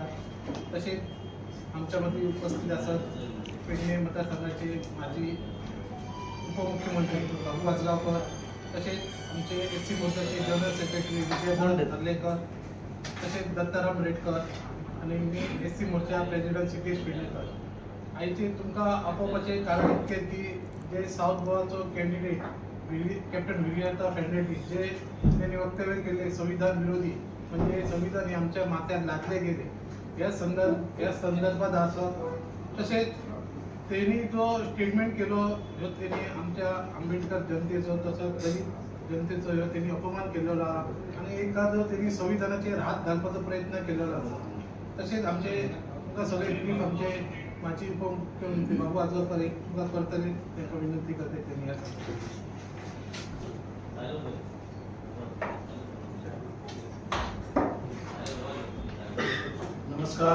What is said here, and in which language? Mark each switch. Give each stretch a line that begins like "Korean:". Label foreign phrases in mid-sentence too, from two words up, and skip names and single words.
Marathi: तसेच आमच्यामध्ये उपस्थित असतात पेडणे मतदारसंघाचे माजी उपमुख्यमंत्री बाबू आजगावकर, तसेच आमचे एससी मोर्चाचे
English: general secretary
Marathi: विजय हरलेकर, तसेच दत्ताराम रेडकर आणि मी एससी मोर्चा प्रेसिडेंट सिद्धेश पेडणेकर।
Konkani: आयचे तुमका आपोआपचे कारण इतके की जे साऊथ गोवाचो कॅन्डिडेट कॅप्टन विलियर्ता फेर्नांडीस जे त्यांनी वक्तव्य केले संविधान विरोधी, म्हणजे
Marathi: संविधान हे आमच्या माथ्यात लादले गेले
Konkani: या संदर्भात असं, तसेच त्यांनी जो स्टेटमेंट केलो जो त्यांनी आमच्या आंबेडकर जनतेचो तसंच दलित जनतेचो त्यांनी अपमान केलेला आणि एकदा जो त्यांनी संविधानाचेर हात घालपाचो प्रयत्न केलेला आसा। तसेच आमचे तुमकां सगळे ब्रीफ आमचे माजी उपमुख्यमंत्री बाबू आजगावकर एक तुमकां करतले तांकां विनंती करते त्यांनी नमस्कार।